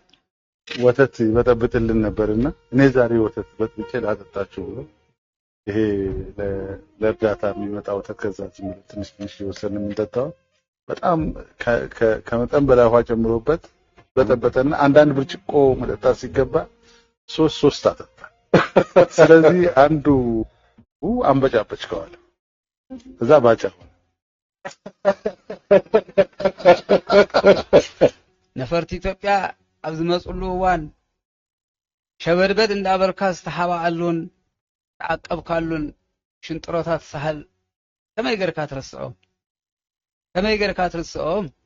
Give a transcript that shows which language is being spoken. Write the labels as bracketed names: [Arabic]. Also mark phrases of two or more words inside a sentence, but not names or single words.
[Amharic] ወተት ይበጠብጥልን ነበርና እኔ ዛሬ ወተት በጥብጬ ላጠጣችሁ ብሎ ይሄ ለእርዳታ የሚመጣ ወተት ከዛ ትንሽ የወሰንን የምንጠጣው በጣም ከመጠን በላይ ውሃ ጨምሮበት በጠበጠና አንዳንድ ብርጭቆ መጠጣት ሲገባ ሶስት አጠጣ። ስለዚህ አንዱ አንበጫበጭከዋል እዛ ባጫ [Tigrinya] ነፈርቲ ኢትዮጵያ ኣብዚ መጽሉ ዋን ሸበድበድ እንዳበርካ ዝተሓባኣሉን ተዓቀብካሉን ሽንጥሮታት ሳህል ከመይ ጌርካ ትርስኦም?